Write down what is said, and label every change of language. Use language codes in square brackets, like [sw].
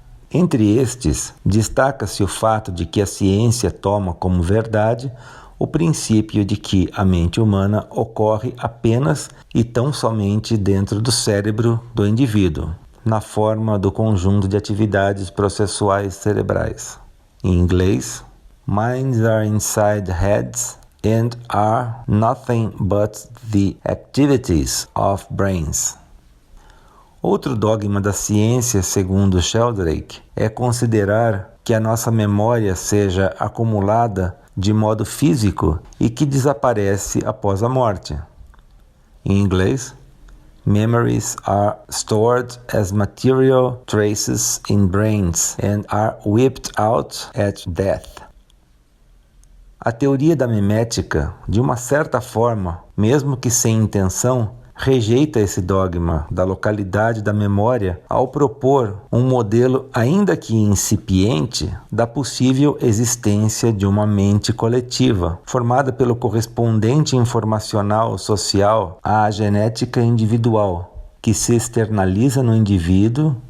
[pt] Entre estes, destaca-se o fato de que a ciência toma como verdade o princípio de que a mente humana ocorre apenas e tão somente dentro do cérebro do indivíduo, na forma do conjunto de atividades processuais cerebrais. Em inglês, [en] minds are inside heads and are nothing but the activities of brains. [pt] Outro dogma da ciência, segundo Sheldrake, é considerar que a nossa memória seja acumulada de modo físico e que desaparece após a morte. Em inglês, [en] memories are stored as material traces in brains and are wiped out at death. [pt] A teoria da memética, de uma certa forma, mesmo que sem intenção, rejeita esse dogma da localidade da memória ao propor um modelo, ainda que incipiente, da possível existência de uma mente coletiva, formada pelo correspondente informacional social à genética individual, que se externaliza no indivíduo